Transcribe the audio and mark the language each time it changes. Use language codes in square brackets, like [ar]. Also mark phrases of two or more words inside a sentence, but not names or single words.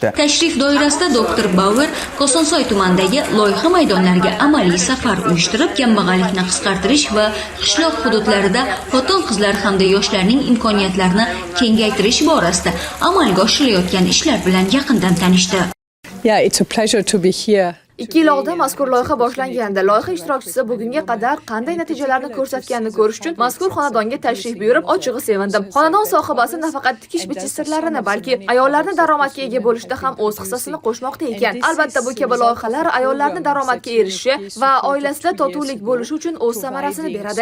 [uz] Tashrif doirasida Dr. Bauer Kosonsoy tumanidagi loyiha maydonlariga amaliy safar uyushtirib, kambag'allikni qisqartirish va qishloq hududlarida xotin-qizlar hamda yoshlarning imkoniyatlarini kengaytirish borasida amalga oshirilayotgan ishlar bilan yaqindan tanishdi. [en] Yeah, it's a pleasure to be here. [uz] 2 yil oldin mazkur loyiha boshlangandi. Loyiha ishtirokchisi bugunga qadar qanday natijalarni ko'rsatganini ko'rish uchun mazkur xonadonga tashrif buyurib, ochig'i sevindim. Xonadon sohibasi nafaqat tikish-bichish sirlarini, balki ayollarni daromadga ega bo'lishda ham o'z hissasini qo'shmoqda ekan. Albatta, bu kabi loyihalar ayollarning daromadga erishishi va oilasida totuvlik bo'lishi uchun o'z samarasini beradi.